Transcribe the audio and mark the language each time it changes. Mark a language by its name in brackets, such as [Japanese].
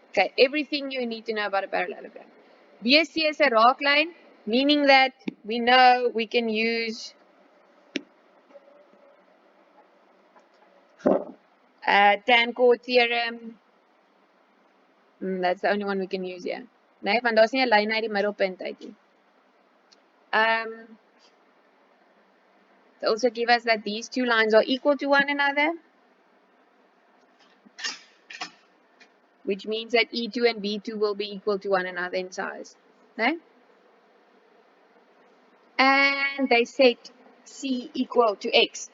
[English] Okay, everything you need to know about a parallelogram. BSC is a raak line, meaning that we know we can use tan chord theorem. That's the only one we can use here. [Afrikaans] Nee, want daar's nie 'n lyn uit die middelpunt uit nie. [English] They also give us that these two lines are equal to one another, which means that E2 and B2 will be equal to one another in size. Okay? And they set C equal to X.